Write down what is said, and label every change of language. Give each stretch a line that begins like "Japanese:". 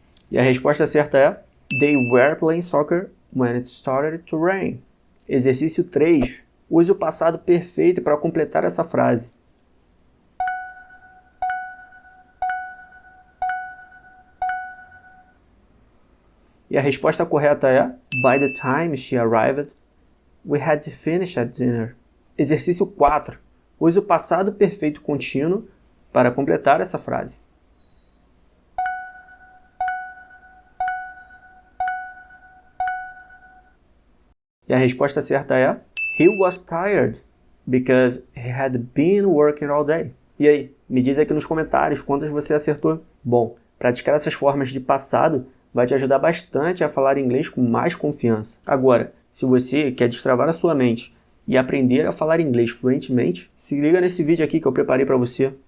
Portuguese: E a resposta certa é
English: They were playing soccer when it started to rain.
Portuguese: Exercício 3. Use o passado perfeito para completar essa frase. E a resposta correta é
English: By the time she arrived, we had finished at dinner.
Portuguese: Exercício 4. Use o passado perfeito contínuo para completar essa frase. E a resposta certa é
English: He was tired because he had been working all day.
Portuguese: E aí, me diz aqui nos comentários quantas você acertou. Bom, praticar essas formas de passado vai te ajudar bastante a falar inglês com mais confiança. Agora, se você quer destravar a sua mente e aprender a falar inglês fluentemente, se liga nesse vídeo aqui que eu preparei para você.